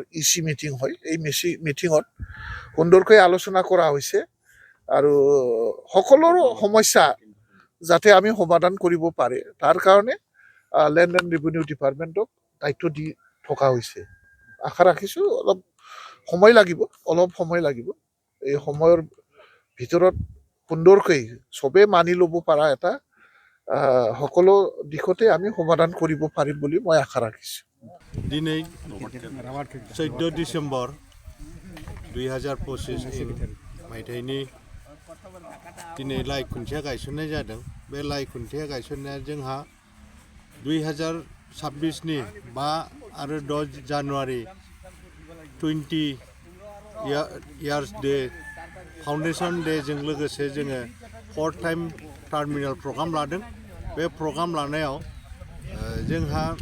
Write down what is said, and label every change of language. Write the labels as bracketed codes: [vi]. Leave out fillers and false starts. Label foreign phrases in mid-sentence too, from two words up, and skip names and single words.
[as] EC মিটিং হয় এই মিটিঙত সুন্দৰকৈ আলোচনা কৰা হৈছে আৰু সকলোৰে সমস্যা যাতে আমি সমাধান কৰিব পাৰে তাৰ কাৰণে [en] land and revenue department [as] দায়িত্ব দি থকা হৈছে আশা ৰাখিছোঁ অলপ সময় লাগিব এই সময়ৰ ভিতৰত সুন্দৰকৈ চবে মানি ল'ব পৰা এটা সকলো দিশতে আমি সমাধান কৰিব পাৰিম বুলি মই আশা ৰাখিছোঁ [brx] दिनै 14 डिसेम्बर 2025 मायथाइनि दिनै लाइ खुन्थिया गायसननाय जादों बे लाइ खुन्थिया गायसननाया जोंहा 2026 नि 5 आरो 6 जानुवारि [en] 20 years day foundation day [brx] जों लोगोसे जोङो [en] 4 time terminal program [brx] लादों बे प्रग्राम लानायाव जोंहा